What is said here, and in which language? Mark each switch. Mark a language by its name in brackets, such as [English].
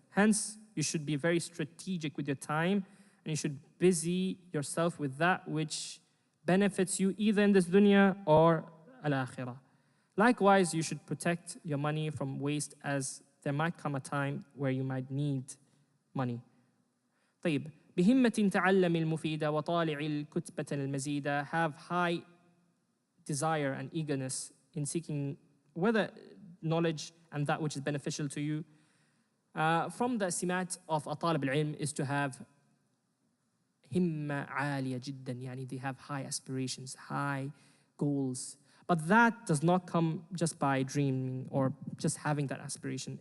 [English] Hence, you should be very strategic with your time and you should busy yourself with that which benefits you either in this dunya or al-akhirah. Likewise, you should protect your money from waste as there might come a time where you might need money. طيب. [Arabic] بهمة تعلم المفيدة وطالع الكتبة المزيدة. [English] Have high desire and eagerness in seeking whether knowledge and that which is beneficial to you. From the simat of a talib al-ilm is to have himma [Arabic] عالية جدا. [English] يعني they have high aspirations, high goals. But that does not come just by dreaming or just having that aspiration.